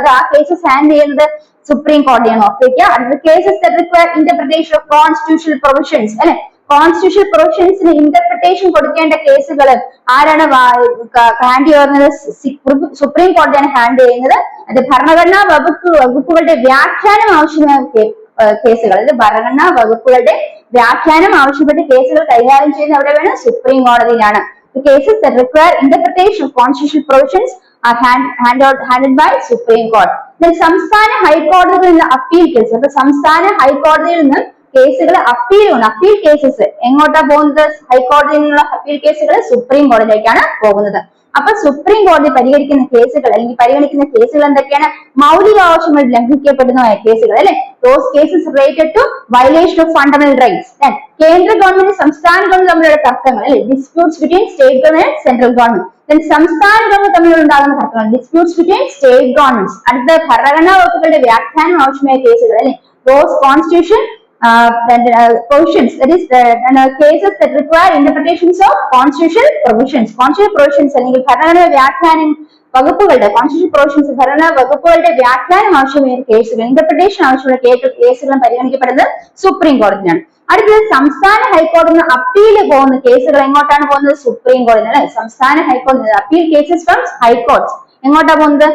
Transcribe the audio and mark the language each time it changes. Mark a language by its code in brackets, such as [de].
[ml] അത് ആ cases handle ചെയ്യുന്നത് സുപ്രീം കോടതിയാണ്. ഓർത്തിരിക്കുക. അടുത്ത [en] cases that require interpretation of constitutional provisions [ml] അല്ലെ, കോൺസ്റ്റിറ്റ്യൂഷണൽ പ്രൊവിഷൻസിന് ഇന്റർപ്രിട്ടേഷൻ കൊടുക്കേണ്ട കേസുകൾ ആരാണ് ഹാൻഡിൽ ചെയ്യുന്നത്? സുപ്രീം കോടതിയാണ് ഹാൻഡിൽ ചെയ്യുന്നത്. അത് ഭരണഘടനാ വകുപ്പുകളുടെ വ്യാഖ്യാനം ആവശ്യമായ കേസുകൾ, അത് ഭരണഘടനാ വകുപ്പുകളുടെ വ്യാഖ്യാനം ആവശ്യപ്പെട്ട കേസുകൾ കൈകാര്യം ചെയ്യുന്ന എവിടെ വേണം? സുപ്രീം കോടതിയിലാണ്. [en] Cases that require interpretation of constitutional provisions are handled by Supreme Court. [ml] സംസ്ഥാന ഹൈക്കോടതികളിൽ നിന്ന് അപ്പീൽ കേസ്, അപ്പൊ സംസ്ഥാന ഹൈക്കോടതിയിൽ നിന്ന് കേസുകൾ അപ്പീൽ കേസസ് എങ്ങോട്ടാ പോകുന്നത്? ഹൈക്കോടതിയിൽ നിന്നുള്ള അപ്പീൽ കേസുകൾ സുപ്രീം കോടതിയിലേക്കാണ് പോകുന്നത്. അപ്പൊ സുപ്രീം കോടതി പരിഹരിക്കുന്ന കേസുകൾ അല്ലെങ്കിൽ പരിഗണിക്കുന്ന കേസുകൾ എന്തൊക്കെയാണ്? മൗലികാവകാശങ്ങൾ ലംഘിക്കപ്പെടുന്നതായ കേസുകൾ അല്ലെ, [en] Those cases related to violation of fundamental rights. [ml] കേന്ദ്ര ഗവൺമെന്റ് സംസ്ഥാന ഗവൺമെന്റ് തമ്മിലുള്ള തർക്കങ്ങൾ അല്ലെ, [en] Disputes between state government central government. [ml] സംസ്ഥാന ഗവൺമെന്റ് തമ്മിൽ ഉണ്ടാകുന്ന തർക്കങ്ങൾ, [en] Disputes between state governments. [ml] അടുത്ത ഭരണഘടനാ വകുപ്പുകളുടെ വ്യാഖ്യാനം ആവശ്യമായ കേസുകൾ അല്ലെ, [en] Those constitution provisions, that is cases that require interpretations of constitutional provisions. [ml] Constitutional provisions അല്ലെങ്കിൽ ഭരണഘടനാ വ്യാഖ്യാനം വകുപ്പുകളുടെ constitutional provisions, ഭരണഘടനാ വകുപ്പുകളുടെ വ്യാഖ്യാനം ആവശ്യമായ കേസുകൾ, ഇന്റർപ്രിട്ടേഷൻ ആവശ്യമുള്ള കേസുകളും പരിഗണിക്കപ്പെടുന്നത് സുപ്രീം കോടതിയാണ്. അടുത്തത് സംസ്ഥാന ഹൈക്കോടതിയിൽ നിന്ന് അപ്പീൽ പോകുന്ന കേസുകൾ എങ്ങോട്ടാണ് പോകുന്നത്? സുപ്രീം കോടതി അല്ലെ. സംസ്ഥാന ഹൈക്കോടതി [en] appeal cases from high courts [ml] എങ്ങോട്ടാ പോകുന്നത്?